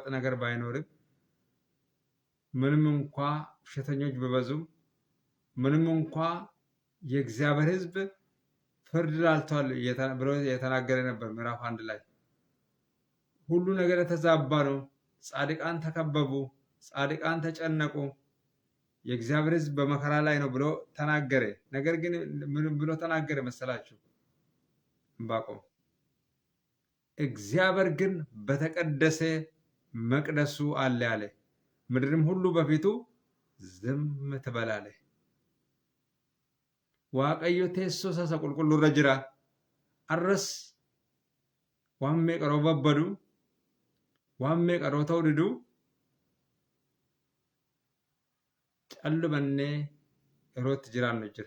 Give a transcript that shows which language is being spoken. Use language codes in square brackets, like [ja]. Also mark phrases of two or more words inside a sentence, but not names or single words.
[am] ነገር ባይኖርም፣ ምንም እንኳ ውሸተኞች ቢበዙም፣ ምንም እንኳ የእግዚአብሔር ሕዝብ ፍርድ ላልተዋል ብሎ የተናገረ ነበር። ምዕራፍ 1 ላይ ሁሉ ነገር የተዛባ ነው። ጻድቃን ተከበቡ፣ ጻድቃን ተጨነቁ፣ የእግዚአብሔር ሕዝብ በመከራ ላይ ነው ብሎ ተናገረ። ነገር ግን ምን ብሎ ተናገረ መሰላችሁ? ዕንባቆም እግዚአብሔር ግን በተቀደሰ መቅደሱ አለ አለ። ምድርም ሁሉ በፊቱ ዝም ትበል አለ። [om] waaqayyo teessoo isa qulqulluurra jira. Arras waan meeqa babbadu, waan meeqa ta'uu didu callumannee yerootti jiraannu jira.